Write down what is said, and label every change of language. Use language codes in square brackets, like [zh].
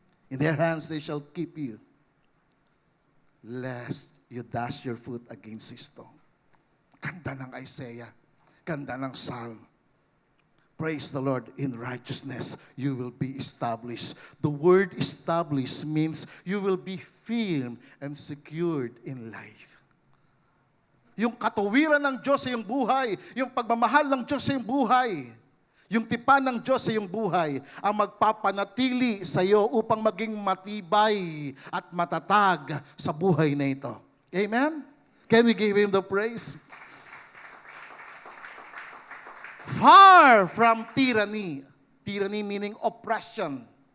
[en] In their hands they shall keep you, lest you dash your foot against a stone. [tl] Ganda ng Isaiah. Ganda ng Psalm. [en] Praise the Lord. In righteousness, you will be established. The word established means you will be firm and secured in life. [tl] Yung katuwiran ng Diyos sa iyong buhay, yung pagmamahal ng Diyos sa iyong buhay, yung tipan ng Diyos sa iyong buhay, ang magpapanatili sa iyo upang maging matibay at matatag sa buhay na ito. [en] Amen? Can we give Him the praise? Far from tyranny. Tyranny meaning oppression.